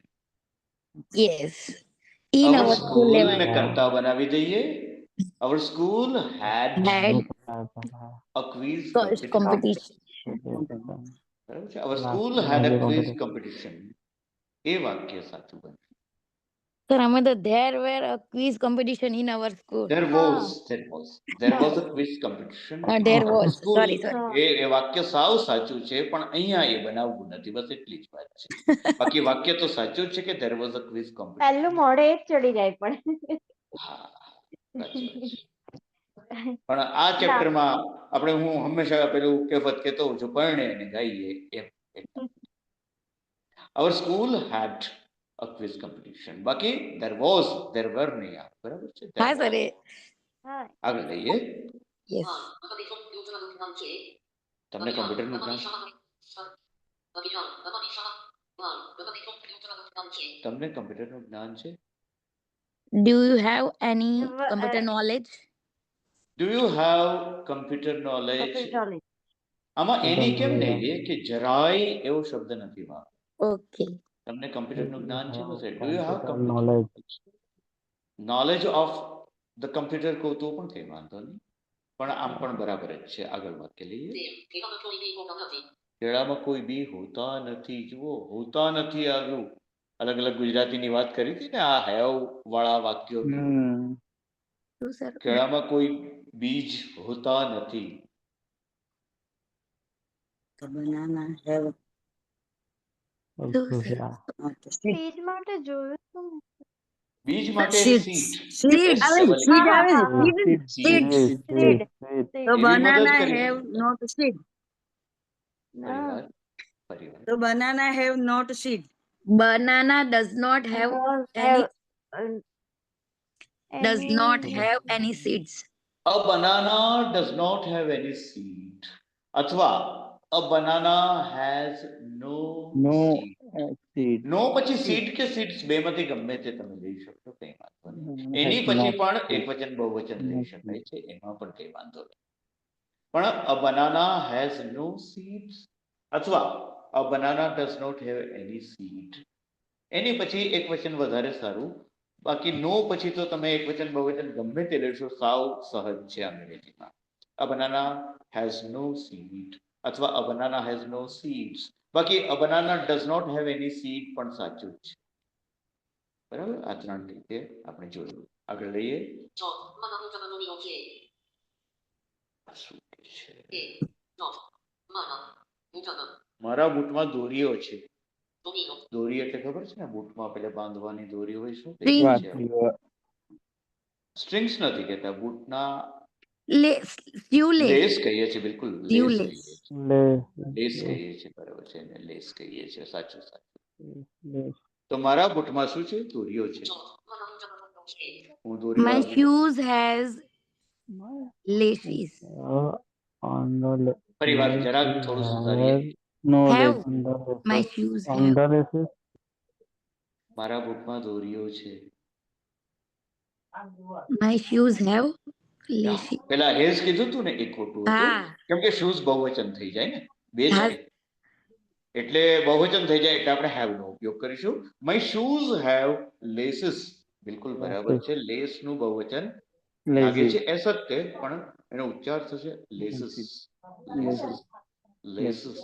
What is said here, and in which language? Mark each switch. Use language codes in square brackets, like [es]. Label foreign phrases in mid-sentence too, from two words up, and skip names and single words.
[en] yes in our our school school level [gu] ને કરતા બનાવી દઈએ. [en] Our school had had a quiz competition. [gu] બરાબર છે? [en] Our school had a quiz competition. [gu] એ વાક્ય સાચું બને. [en] Sir, [gu] અમે તો [en] there were a quiz competition in our school. There was a quiz competition. There in our was. school. Sorry. [gu] એ વાક્ય સાવ સાચું છે, પણ અહીંયા એ બનાવવું નથી, બસ એટલી જ વાત છે. બાકી વાક્ય તો સાચું જ છે કે [en] there was a quiz competition. [gu] પહેલું મોઢે જ ચડી જાય પણ હા, સાચી વાત છે. પણ આ ચેપ્ટરમાં આપણે હું હંમેશા પેલું કહેવત કહેતો હોઉં છું, પરણે અને ગાઈએ એમ. [en] Our school had a quiz competition. [gu] બાકી [en] there were [gu] નહીં આવે, બરાબર છે? There હા [en] was. [gu] સર હા આગળ લઈએ. [en] yes [gu] તમને કમ્પ્યુટરનું જ્ઞાન છે? [en] do you have any Well, computer knowledge? Do you have computer knowledge? [gu] આમાં એની કેમ નહીં લે કે જરાય એવો શબ્દ નથી માં. [en] okay [gu] તમને કમ્પ્યુટરનું જ્ઞાન છે? બસ [en] do you have knowledge knowledge of the computer [gu] કહું તો પણ કંઈ વાંધો નહીં, પણ આમ પણ બરાબર જ છે. આગળ વાક્ય લઈએ. કેળામાં કોઈ બી હોતા નથી. જુઓ, હોતા નથી આવ્યું. અલગ અલગ ગુજરાતીની વાત કરી હતી ને આ હેવ વાળા વાક્યો. શું સર કેળામાં કોઈ બીજ હોતા નથી. [en] The banana have [gu] શું sir? [en] not a seed. [gu] સ્પીચ માટે જોયું હતું ને. બીજ માટે [en] Seeds. seed. [gu] Seed આવે છે, seed આવે છે, [en] seed. Seed. So [gu] એવી [en] banana [gu] મદદ કરી. [en] have not a seed. [gu] પરિવાર. [en] So banana have not a seed. banana does not have any seeds. A banana does not have any seed. અથવા a banana has no seed. [gu] નો પછી seed કે seeds બેમાંથી ગમે તે તમે લઈ શકશો, કંઈ વાંધો નહીં. એની પછી પણ એકવચન બહુવચન લઈ શકાય છે, એમાં પણ કંઈ વાંધો નહીં. [en] પણ a banana has no seeds અથવા a banana does not have any seed. [gu] એની પછી એકવચન વધારે સારું. બાકી નો પછી તો તમે એકવચન બહુવચન ગમે તે લેશો, સાવ સહજ છે અંગ્રેજીમાં. [en] A banana has no seed અથવા a banana has no seeds. બાકી a banana does not have any seed [gu] પણ સાચું જ છે. બરાબર, આ ત્રણ રીતે આપણે જોયું. આગળ લઈએ. શું કે છે? મારા બૂટમાં દોરીઓ છે. દોરી એટલે ખબર છે ને, બૂટમાં પેલે બાંધવાની દોરી હોય, શું [en] String. [gu] કહીએ છીએ? સ્ટ્રિંગ્સ નથી કહેતા, બૂટના [en] Shoelace. [gu] લેસ કહીએ છીએ. બિલકુલ લેસ [en] Shoelace. [gu] કહીએ છીએ. ले લેસ કહીએ છીએ, બરાબર છે ને, લેસ કહીએ છીએ. સાચું સાચું. ले તો મારા બૂટમાં શું છે? દોરીઓ છે. હું દોરી [en] My [gu] વાળા બૂટ. [en] shoes has laces. on the le- [gu] ફરી વાર [en] my [gu] જરાક [en] shoes [gu] થોડું સુધારીએ. [en] have no Have. laces. On the My laces. shoes On have. the laces. [gu] મારા બૂટમાં દોરીઓ છે. [en] My shoes have laces. [gu] પેલા હેઝ કીધું તું ને, એ ખોટું હતું, હા. કેમ કે શૂઝ બહુવચન થઈ જાય ને, બે હા. છે એટલે બહુવચન થઈ જાય એટલે આપણે હેવ નો ઉપયોગ કરીશું. [en] My shoes have laces. [gu] બિલકુલ બરાબર છે. લેસ નું બહુવચન લાગે [en] Laces. [gu] છે એસ જ તે, પણ એનો ઉચ્ચાર થશે લેસીસ. લેસીસ લેસીસ.